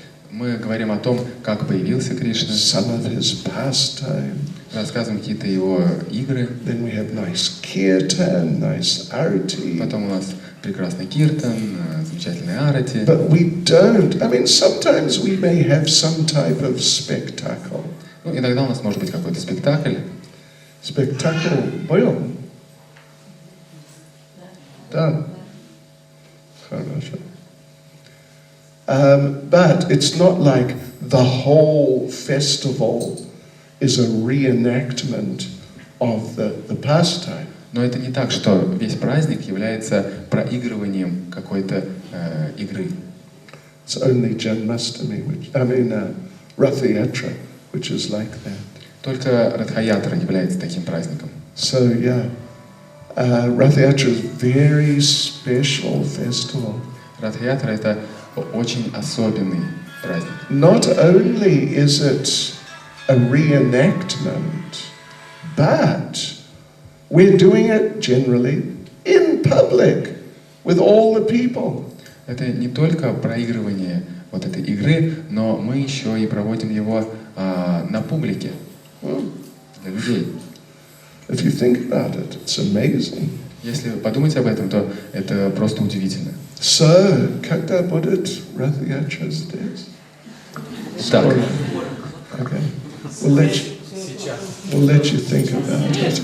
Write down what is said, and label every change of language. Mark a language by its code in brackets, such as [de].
[ru] Мы говорим о том, как появился Кришна. [en] Some of his pastime. [ru] Рассказываем какие-то его игры. [en] Then we have nice kirtan, nice arati. [ru] Потом у нас прекрасный киртан, замечательный арати. [en] But we don't. I mean, sometimes we may have some type of spectacle. [ru] Ну, иногда у нас может быть какой-то спектакль. Spectacle был. Да. Хорошо. [en] But it's not like the whole festival is a reenactment of the pastime. [ru] Но это не так, что весь праздник является проигрыванием какой-то игры. [en] It's only Janmastami, Rath Yatra, which is like that. [ru] Только Радха-ятра является таким праздником. [en] So yeah, Rath Yatra is very special festival. [ru] Радха-ятра — это очень особенный праздник. [en] Not only is it a reenactment, but we're doing it generally in public with all the people. [ru] Это не только проигрывание вот этой игры, но мы еще и проводим его на публике, для людей. [en] If you think about it, it's amazing. [ru] Если подумать об этом, то это просто удивительно. [en] So, [ru] когда будет Rath-yatra здесь? Так. [en] Okay. We'll let you think about it.